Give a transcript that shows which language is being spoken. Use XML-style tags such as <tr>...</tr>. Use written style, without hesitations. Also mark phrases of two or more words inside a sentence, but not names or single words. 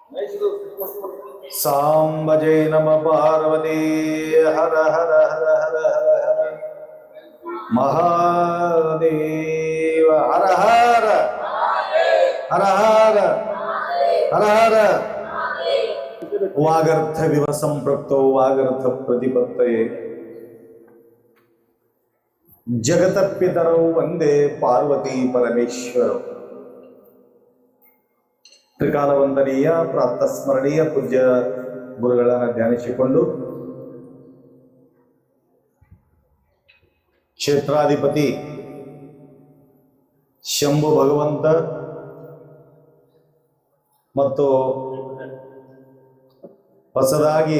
<sa>ಸಾಂಬಜೈ ನಮ ಪಾರ್ವತಿ ಹರ ಹರ ಹರ ಹರ ಹರ ಹರ ಮಹಾದೇವ ಹರ ಹರ ಹರ ಹರ ಹರ ಹರ. ವಾಗರ್ಥ ವಿವ ಸಂಪೃಕ್ತೋ ವಾಗರ್ಥ ಪ್ರತಿಪತ್ತಯೇ ಜಗತಪಿತರೌ ವಂದೇ ಪಾರ್ವತಿ ಪರಮೇಶ್ವರ.</sa> <kn>ತ್ರಿಕಾಲ ವಂದನೀಯ ಪ್ರಾತಸ್ಮರಣೀಯ ಪೂಜ್ಯ ಗುರುಗಳನ್ನು ಧ್ಯಾನಿಸಿಕೊಂಡು ಕ್ಷೇತ್ರಾಧಿಪತಿ ಶಂಭು ಭಗವಂತ ಮತ್ತು ಹೊಸದಾಗಿ</kn>